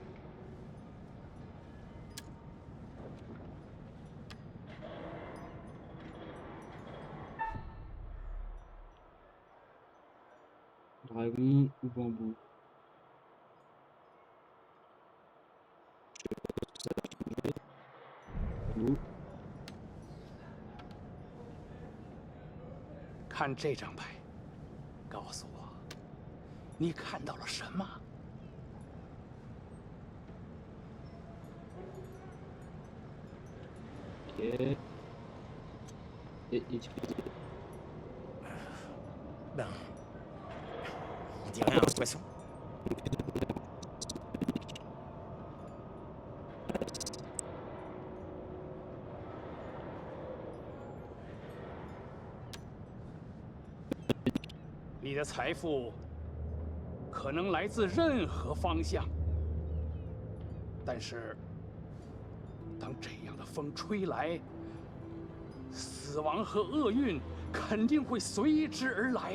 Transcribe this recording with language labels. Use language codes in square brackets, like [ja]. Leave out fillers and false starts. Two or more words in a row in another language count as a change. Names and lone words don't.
[fr] dragon ou bambou. Bambou. [zh] 看这张牌，告诉我，你看到了什么？ [fr] Ok. Et utiliser. Ben... On dirait un poisson. [zh] « 你的财富可能来自任何方向，但是当这样的风吹来，死亡和厄运肯定会随之而来。